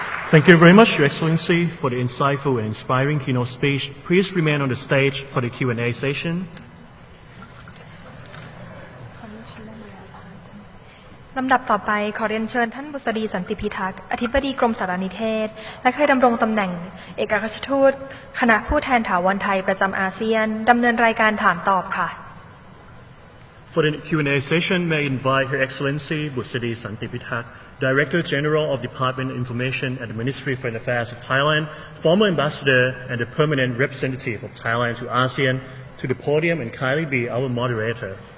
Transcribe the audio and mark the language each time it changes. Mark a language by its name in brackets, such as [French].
[English] Thank you very much, Your Excellency, for the insightful and inspiring keynote speech. Please remain on the stage for the Q&A session. [Thai] ลำดับต่อไปขอเรียนเชิญท่านบุษดีสันติพิทักษ์อธิบดีกรมสารนิเทศและเคยดำรงตำแหน่งเอกอัครราชทูตคณะผู้แทนถาวรไทยประจำอาเซียนดำเนินรายการถามตอบค่ะ [English] For the Q&A session, may I invite Her Excellency Busadi Santipitak, Director General of Department of Information at the Ministry of Foreign Affairs of Thailand, former Ambassador and the Permanent Representative of Thailand to ASEAN, to the podium and kindly be our moderator.